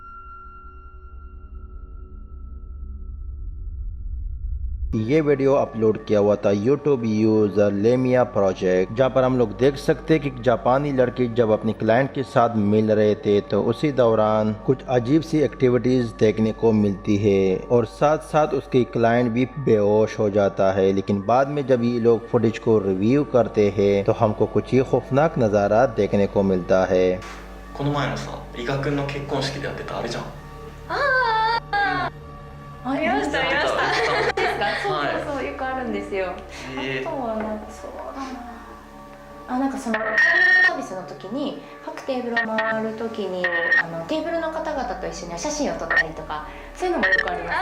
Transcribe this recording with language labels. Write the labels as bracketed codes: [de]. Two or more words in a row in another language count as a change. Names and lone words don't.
[hi] ये वीडियो अपलोड किया हुआ था [en] YouTube user [hi] लेमिया प्रोजेक्ट, जहाँ पर हम लोग देख सकते हैं कि जापानी लड़की जब अपनी क्लाइंट के साथ मिल रहे थे तो उसी दौरान कुछ अजीब सी एक्टिविटीज देखने को मिलती है और साथ साथ उसकी क्लाइंट भी बेहोश हो जाता है। लेकिन बाद में जब ये लोग फुटेज को रिव्यू करते हैं तो हमको कुछ ही खौफनाक नज़ारा देखने को मिलता है। [ja] この前のさ、伊賀くんの結婚式でやってたあれじゃん。ありました見ました。ですか？そうはいそうそうよくあるんですよ。あとはなんかそうだな。あなんかそのサービスの時に各テーブルを回る時にテーブルの方々と一緒に写真を撮ったりとかそういうのもよくあります。